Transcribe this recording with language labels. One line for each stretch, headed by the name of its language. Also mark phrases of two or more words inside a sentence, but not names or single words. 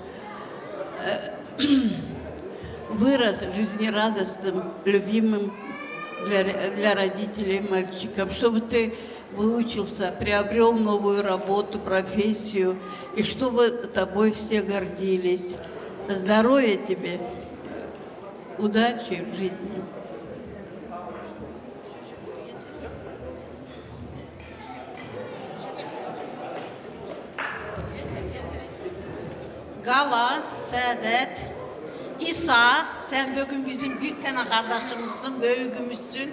Russian: Вырос жизнерадостным, любимым для родителей мальчиком, чтобы ты выучился, приобрел новую работу, профессию, и чтобы тобой все гордились. Здоровья тебе, удачи в жизни.
Azerbaijani: Qala, Sədət, İsa, sən bugün bizim
Turkish: bir tane kardeşimizsin,
Azerbaijani: böyüğümüzsün.